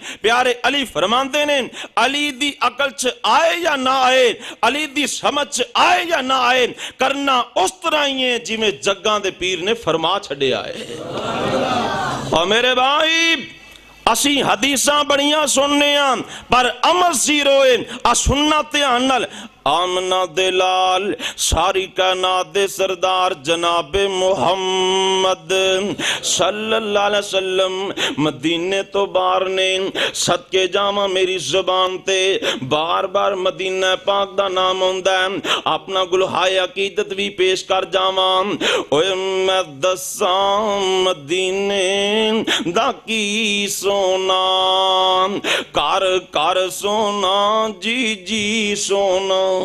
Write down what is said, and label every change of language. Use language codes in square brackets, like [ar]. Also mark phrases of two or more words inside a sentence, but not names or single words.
[pa] پیارے علی فرماندے نے علی دی عقل چ آئے یا نہ آئے، علی دی سمجھ چ آئے یا نہ آئے، کرنا اس طرح ہی ہے جیویں جگاں دے پیر نے فرما چھڈیا ہے. اور میرے بھائی اسی حدیثاں بڑیاں سنن پر عمل زیرو ہے. آ سننا دھیان نال۔ آمنہ دے لال ساری کائنات دے سردار جنابِ محمد [ar] صلى الله عليه وسلم [pa] مدینے توں باہر نے. صدقے جاواں میری زبان تے بار بار مدینہ پاک دا نام آؤندا ہے. اپنا گلہائے عقیدت بھی پیش کر جاواں۔ اوئے میں دساں مدینے دا کی سونا، کر کر سونا جی جی سونا,